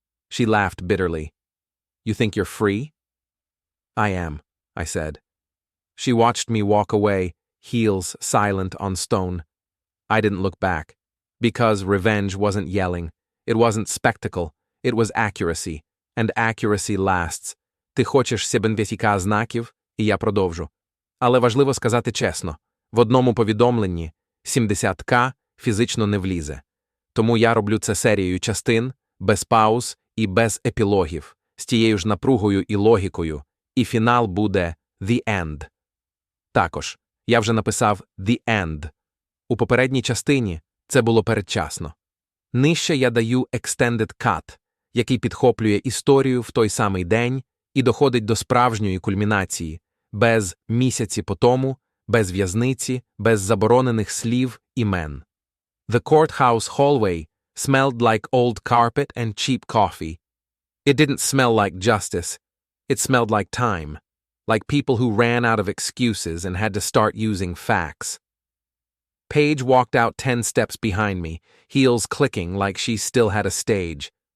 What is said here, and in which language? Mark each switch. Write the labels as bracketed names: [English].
[English] She laughed bitterly. You think you're free? I am, I said. She watched me walk away, heels silent on stone. I didn't look back. Because revenge wasn't yelling. It wasn't spectacle. It was accuracy. And accuracy lasts. [Ukrainian] Ти хочеш 70к знаків, і я продовжу. Але важливо сказати чесно. В одному повідомленні 70к фізично не влізе. Тому я роблю це серією частин, без пауз і без епілогів. з тією ж напругою і логікою, і фінал буде [English] «the end». [Ukrainian] Також, я вже написав [English] «the end». [Ukrainian] У попередній частині це було передчасно. Нижче я даю [English] extended cut, [Ukrainian] який підхоплює історію в той самий день і доходить до справжньої кульмінації, без місяці по тому, без в'язниці, без заборонених слів, імен. [English] The courthouse hallway smelled like old carpet and cheap coffee. It didn't smell like justice. It smelled like time, like people who ran out of excuses and had to start using facts. Paige walked out 10 steps behind me, heels clicking like she still had a stage.